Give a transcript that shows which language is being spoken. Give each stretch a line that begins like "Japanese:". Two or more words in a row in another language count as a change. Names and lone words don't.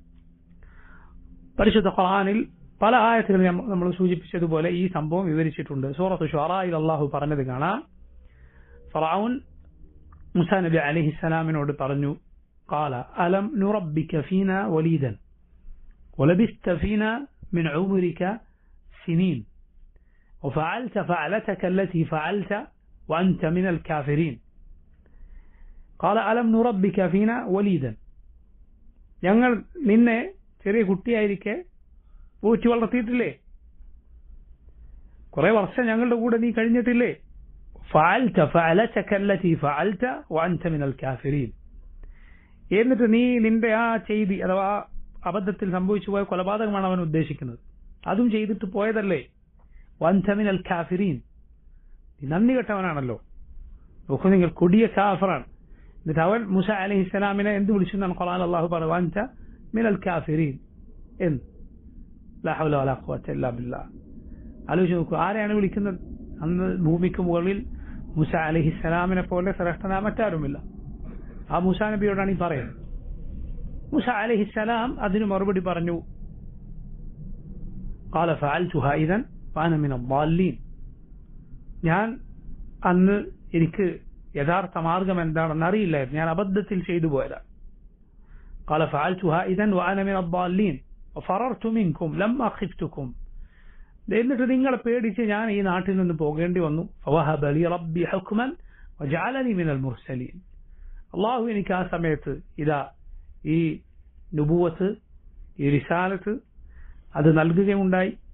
Malayalam: പരിശുദ്ധ ഖുർആനിൽ പല ആയത്തുകളിൽ നമ്മൾ സൂചിപ്പിച്ചതുപോലെ ഈ സംഭവം വിവരിച്ചിട്ടുണ്ട്. സൂറത്ത് ശുഅറായിൽ അല്ലാഹു പറഞ്ഞത് കാണാം. ഫിറഔൻ മൂസാ നബി അലൈഹിസ്സലാമിനോട് പറഞ്ഞു,
Arabic: قال ألم نربك فينا وليدا ولبثت فينا من عمرك سنين وفعلت فعلتك التي فعلت وأنت من الكافرين قال ألم نربك فينا وليدا,
Malayalam: ഞങ്ങൾ നിന്നെ ചെറിയ കുട്ടിയായിരിക്കെ പോറ്റി വളർത്തിയിട്ടില്ലേ? കുറെ വർഷം ഞങ്ങളുടെ കൂടെ നീ കഴിഞ്ഞിട്ടില്ലേ?
Arabic: فعلت فعلتك التي فعلت وأنت من الكافرين,
Malayalam: എന്നിട്ട് നീ നിന്റെ ആ ചെയ്തി അഥവാ അബദ്ധത്തിൽ സംഭവിച്ചു പോയ കൊലപാതകമാണ് അവൻ ഉദ്ദേശിക്കുന്നത്. അതും ചെയ്തിട്ട് പോയതല്ലേ?
Arabic: وأنت من الكافرين,
Malayalam: നീ നന്ദി കെട്ടവനാണല്ലോ. നോക്കൂ, നിങ്ങൾ കൊടിയ കാഫറാണ്. എന്നിട്ട് അവൻ മൂസ അലൈഹിസ്സലാമിനെ എന്ത് വിളിച്ചു എന്നാണ് ഖുർആനിൽ അല്ലാഹു പറഞ്ഞു?
Arabic: وأنت من الكافرين എന്ന്. لا حول ولا قوة إلا بالله.
Malayalam: ആലോചിച്ച് നോക്കൂ, ആരെയാണ് വിളിക്കുന്നത്? അന്ന് ഭൂമിക്ക് മുകളിൽ മൂസ അലൈഹിസ്സലാമിനെ പോലെ ശ്രേഷ്ഠനായ മറ്റാരുമില്ല. ആ മൂസാ നബിയോടാണ് ഈ പറയുന്നത്. മൂസ അലൈഹിസ്സലാം അതിന് മറുപടി പറഞ്ഞു,
Arabic: قال فعلتها إذن وأنا من الضالين,
Malayalam: ഞാൻ അന്ന് എനിക്ക് യഥാർത്ഥ മാർഗം എന്താണെന്ന് അറിയില്ലായിരുന്നു, ഞാൻ അബദ്ധത്തിൽ ചെയ്തു പോയതാണ്.
Arabic: قال فعلتها إذن وأنا من الضالين ففررت منكم لما خفتكم,
Malayalam: എന്നിട്ട് നിങ്ങളെ പേടിച്ച് ഞാൻ ഈ നാട്ടിൽ നിന്ന് പോകേണ്ടി വന്നു.
Arabic: فوهب لي ربي حكما وجعلني من المرسلين,
Malayalam: അള്ളാഹു എനിക്ക് ആ സമയത്ത് ഇതാ ഈ നുബുവത്ത്, ഈ റിസാലത്ത് അത് നൽകുകയുണ്ടായി.